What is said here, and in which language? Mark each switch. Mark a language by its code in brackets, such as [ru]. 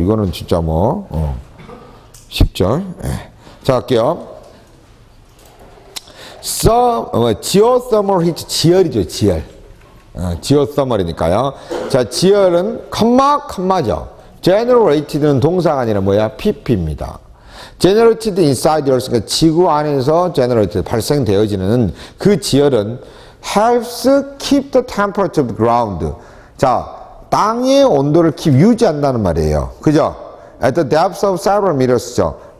[ko] 이거는 진짜 10절. 자, 갈게요. geothermal heat, 지열이죠, 지열. geothermal이니까요. 자, geol은 컴마죠. generated는 동사가 아니라 뭐야? pp입니다. [en] generated inside the earth, [ko] 그러니까 지구 안에서 [en] generated, [ko] 발생되어지는 그 geol은 [en] helps keep the temperature of the ground. [ko] 자, 땅의 온도를 유지한다는 말이에요. 그죠? [en] At the depth of several meters죠.